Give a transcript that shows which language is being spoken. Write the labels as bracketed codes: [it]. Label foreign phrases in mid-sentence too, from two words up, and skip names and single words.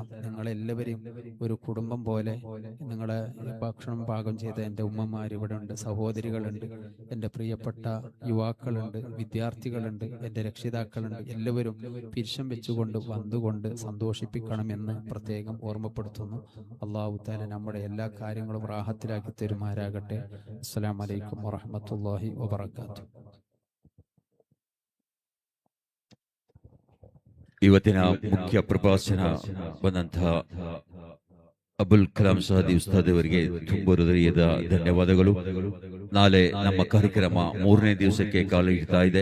[ml] നിങ്ങളെല്ലാവരെയും ഒരു കുടുംബം പോലെ, നിങ്ങളെ ഭക്ഷണം പാകം ചെയ്ത എൻ്റെ ഉമ്മമാർ ഇവിടെ ഉണ്ട്, സഹോദരികളുണ്ട്, എൻ്റെ പ്രിയപ്പെട്ട യുവാക്കളുണ്ട്, വിദ്യാർത്ഥികളുണ്ട്, എൻ്റെ രക്ഷിതാക്കളുണ്ട്. എല്ലാവരും പിരിശം വെച്ചുകൊണ്ട് വന്നുകൊണ്ട് സന്തോഷിപ്പിക്കണമെന്ന് പ്രത്യേകം ഓർമ്മപ്പെടുത്തുന്നു. [ar] الله تعالى [ml] നമ്മുടെ എല്ലാ കാര്യങ്ങളും റാഹത്തിലാക്കി തരുമാറാകട്ടെ. [ar] السلام عليكم ورحمة الله وبركاته. [kn] ಇವತ್ತಿನ ಮುಖ್ಯ ಪ್ರಭಾಷಣ ಬಂದಂತಹ ಅಬುಲ್ ಕಲಾಂ ಸಹದಿ ಉಸ್ತಾದ್ ಅವರಿಗೆ ತುಂಬ ಹೃದಯದ ಧನ್ಯವಾದಗಳು. ನಾಳೆ ನಮ್ಮ ಕಾರ್ಯಕ್ರಮ 3ನೇ ದಿವಸಕ್ಕೆ ಕಾಲಿಡ್ತಾ ಇದೆ.